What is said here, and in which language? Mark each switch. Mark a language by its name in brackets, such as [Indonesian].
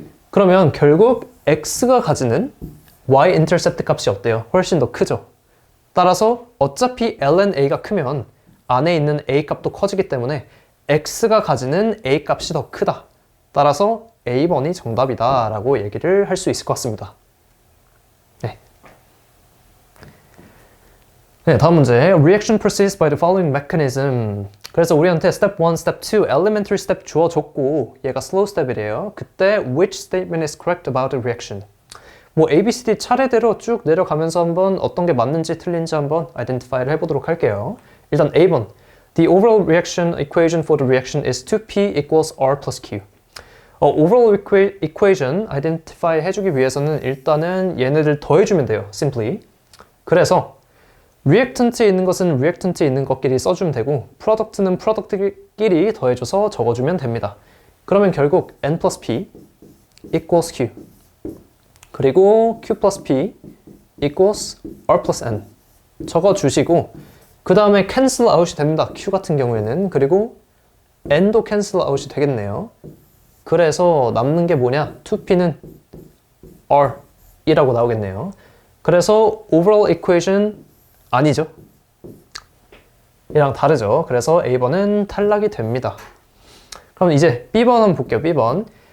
[Korean] 그러면 결국 x가 가지는 y-intercept 값이 어때요? 훨씬 더 크죠. 따라서 어차피 ln a가 크면 안에 있는 a 값도 커지기 때문에 x가 가지는 a 값이 더 크다. 따라서 A번이 정답이다 라고 얘기를 할 수 있을 것 같습니다. 네, 다음 문제. [English] Reaction proceeds by the following mechanism. [Korean] 그래서 우리한테 step 1, step 2, elementary step 주어줬고 얘가 slow step이래요. [English] 그때 which statement is correct about the reaction? [Korean] 뭐 A, B, C, D 차례대로 쭉 내려가면서 한번 어떤 게 맞는지 틀린지 한번 identify를 해보도록 할게요. 일단 A번. [English] The overall reaction equation for the reaction is 2P equals R plus Q. [Korean] overall equation identify 해주기 위해서는 일단은 얘네들 더해주면 돼요. simply. 그래서 리액턴트에 있는 것은 리액턴트에 있는 것끼리 써주면 되고 프로덕트는 프로덕트끼리 더해줘서 적어주면 됩니다. 그러면 결국 N plus P equals Q 그리고 Q plus P equals R plus N 적어주시고 그 다음에 cancel out이 됩니다. Q 같은 경우에는. 그리고 N도 cancel out이 되겠네요. 그래서 남는 게 뭐냐? 2P는 R이라고 나오겠네요. 그래서 overall equation 아니죠. 얘랑 다르죠. 그래서 A번은 탈락이 됩니다. 그럼 이제 B번 한번 볼게요. B번.